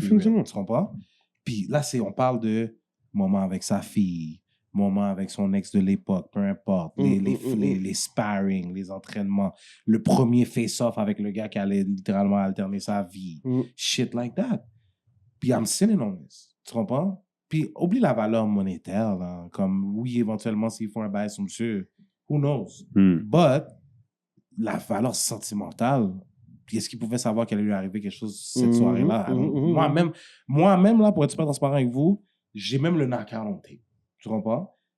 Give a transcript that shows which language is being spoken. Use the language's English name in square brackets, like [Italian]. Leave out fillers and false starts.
[French] Définitivement. real, tu comprends? Puis là, on parle de moments avec sa fille, moments avec son ex de l'époque, peu importe, les sparring, les entraînements, le premier face-off avec le gars qui allait littéralement alterner sa vie, shit like that. [English] Puis I'm sitting on this, tu comprends? [French] Puis oublie la valeur monétaire, là, comme oui, éventuellement, s'ils font un bail sur monsieur, who knows? But la valeur sentimentale, puis est-ce qu'il pouvait savoir qu'elle allait lui arriver quelque chose cette soirée-là? Moi-même, là, pour être super transparent avec vous, j'ai même le knockout on tape. Tu comprends?